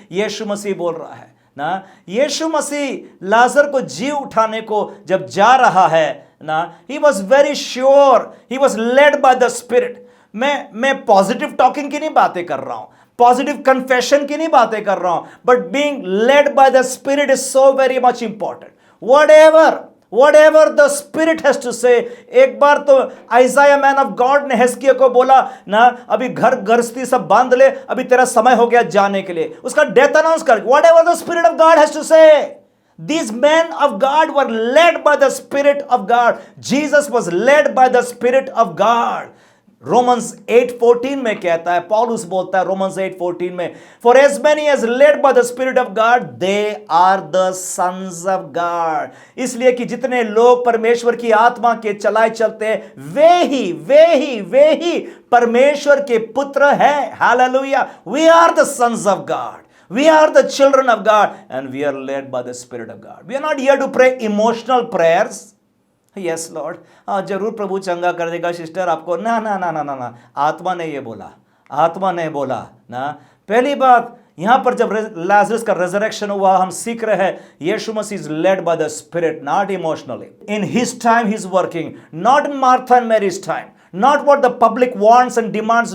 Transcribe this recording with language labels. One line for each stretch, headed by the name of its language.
Hindi: यीशु मसीह बोल रहा है ना। यीशु मसीह लाजर को जी उठाने को जब जा रहा है ना,
English: He was very sure, he was led by the spirit. मैं positive talking
Hindi: की नहीं बातें कर रहा हूं,
English: Positive confession की नहीं बातें कर रहा हूं, but being led by the spirit is so very much important. whatever the spirit has to say।
Hindi: एक बार तो आइजाया मैन ऑफ गॉड ने हिजकिय्याह को बोला ना, अभी घर गृहस्थी सब बांध ले, अभी तेरा समय हो गया जाने के लिए, उसका डेथ अनाउंस कर।
English: whatever the spirit of God has to say, these men of God were led by the spirit of God। Jesus was led by the spirit of God।
Hindi: Romans 8:14 में कहता है, पौलुस बोलता है रोमन्स 8:14 में,
English: For as many as led by the spirit of God they are the sons of God.
Hindi: इसलिए कि जितने लोग परमेश्वर की आत्मा के चलाए चलते हैं, वे ही परमेश्वर के पुत्र हैं। Hallelujah.
English: We are the sons of God, we are the children of God, and we are led by the spirit of God। we are not here to pray emotional prayers। Yes Lord,
Hindi: जरूर प्रभु चंगा कर देगा sister आपको, ना, आत्मा ने ये बोला, आत्मा ने बोला ना। पहली बात, यहां पर जब लाजरस का रेजरेक्शन हुआ, हम सीख रहे हैं यीशु मसीह
English: Is led by the spirit, not emotionally. In his time he is working, not in Martha and Mary's time, not what the public wants and demands.